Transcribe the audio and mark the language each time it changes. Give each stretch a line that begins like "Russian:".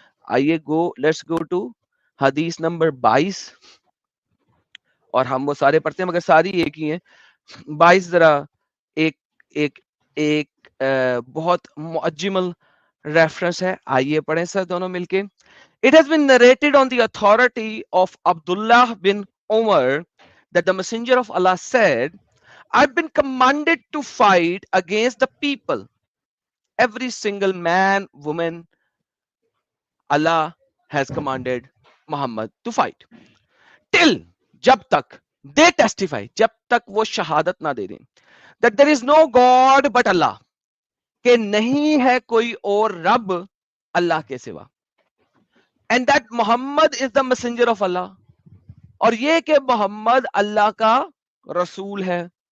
Hindi: आइए
English: let's go to
Hindi: हदीस number 22, और हम वो सारे पढ़ते हैं मगर सारी एक ही है. 22 जरा एक एक एक बहुत मुअज्जिमल रेफरेंस है. आइए पढ़ें सर दोनों मिलके.
English: It has been narrated on the authority of Abdullah bin Umar that the Messenger of Allah said, I've been commanded to fight against the people, every single man, woman. Allah has commanded Muhammad to fight till,
Hindi: जब तक
English: they testify,
Hindi: जब तक वो शहादत ना दे दें,
English: that there is no God but Allah,
Hindi: कि नहीं है कोई और रब अल्लाह के सिवा,
English: and that Muhammad is the messenger of Allah,
Hindi: और ये कि मोहम्मद अल्लाह का रसूल है.